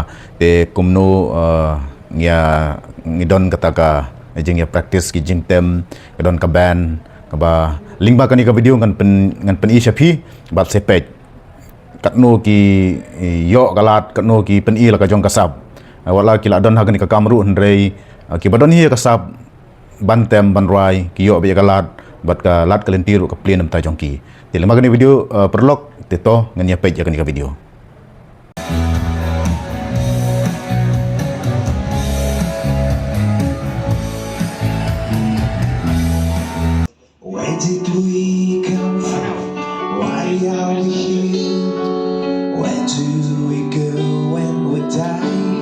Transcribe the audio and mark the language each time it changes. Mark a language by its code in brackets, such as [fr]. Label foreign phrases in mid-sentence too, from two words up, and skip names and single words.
[kha] te kumno ya ngidon kataka jing ya practice ki jingtem kadon ka ban kaba lingba kan ni ka video ngan pen i shapi bat sepet katno ki yo galat katno ki pen i la ka jong kasab wala ki la don hakan ni ka kamru hendrei ki badon hi kasab bantem banrwai ki yo be galat bat ka lat kalentir ka plien am ta jong ki te lama kan ni video paralok te to ngan ya page kan ni ka video. [en] Where did we come from? Why are we here? Where do we go when we die?